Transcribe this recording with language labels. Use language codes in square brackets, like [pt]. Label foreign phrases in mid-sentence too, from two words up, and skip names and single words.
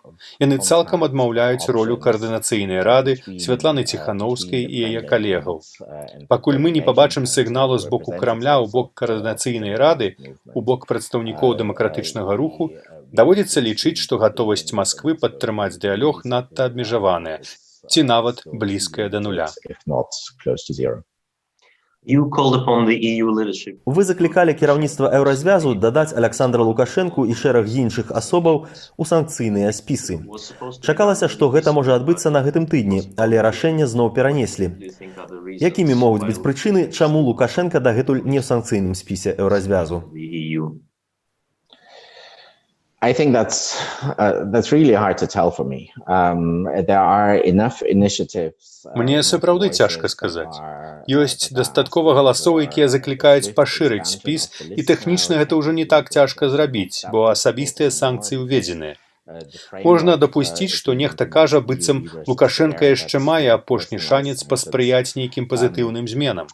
[be] Яны цалкам адмаўляюць ролю каардынацыйнай рады Святланы Ціханаўскай і яе калегаў. Пакуль мы не пабачым сігналу з боку Крамля ў бок каардынацыйнай рады, у бок прадстаўнікоў дэмакратычнага руху, Даводзіцца лічыць, што гатовасць Масквы падтрымаць дыялог надта абмежаваная, ці нават блізкая да нуля. [en] if not close to zero. You called upon the EU leadership. [be] Вы заклікалі кіраўніцтва Еўразвязу дадаць Аляксандра Лукашэнку і шэраг іншых асобаў у санкцыйныя спісы. Чакалася, што гэта можа адбыцца на гэтым тыдні, але рашэнне зноў перанеслі. Якімі могуць быць прычыны, чаму Лукашенка дагэтуль не ў санкцыйным спісе Еўразвязу? [en] The EU. I think that's really hard to tell for me. There are enough initiatives. [be] Мне сапраўды цяжка сказаць. Ёсць дастаткова галасоў, якія заклікаюць пашырыць спіс, і тэхнічна гэта ўжо не так цяжка зрабіць, бо асабістыя санкцыі ўведзеныя. Можна дапусціць, што нехта кажа, быццам Лукашенка яшчэ мае апошні шанец паспрыяць нейкім пазітыўным зменам.